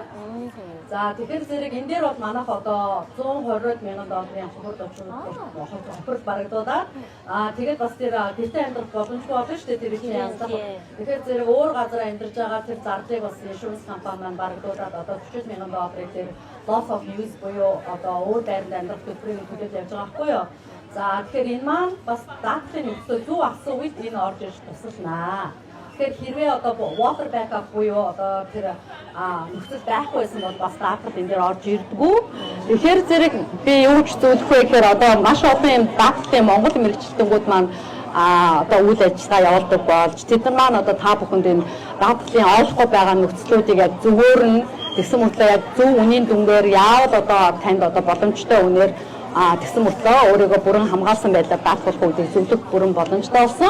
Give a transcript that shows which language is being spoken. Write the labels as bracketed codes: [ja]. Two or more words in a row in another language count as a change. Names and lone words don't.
[mn] За тэгэхээр зэрэг энэ дээр бол манайх одоо 120 мянган долларын хохирол барагдуулаад тэгээд бас тэр гэртээ амьдрах боломжгүй болно шүү дээ тэр их янзлах. Тэгэхээр зэрэг өөр газар амьдарч байгаа тэр зардлыг бас insurance компани маань барагдуулаад одоо 40 мянган долларыг тэр [en] loss of use [mn] буюу одоо өөр байранд амьдрах төлбөрийг төлөөд явж байгаа байхгүй юу? За тэгэхээр энэ маань бас даатгалын нөхцөл зөв асан үед энэ орж ирж тусалнаа. Тэгэхээр хэрвээ одоо [en] water backup [mn] буюу одоо тэр нөхцөл байхгүй байсан бол бас даатгал энэ дээр орж ирдэггүй. Тэгэхээр зэрэг би юу ч зөвлөх вэ гэхээр одоо маш олон юм даатгалын Монгол мэргэжилтэнгүүд маань одоо үйл ажиллагаа явуулдаг болж тэд нар маань одоо та бүхэнд энэ даатгалын олохгүй байгаа нөхцлүүдийг яг зөвөр нь тэгсэн мэтлээ яг зөв үнийн дүнгээр яавал одоо танд одоо боломжтой үнээр тэгсэн мөртлөө өөрийгөө бүрэн хамгаалсан байдлаар даатгуулах үүдийг зөвлөх бүрэн боломжтой болсон.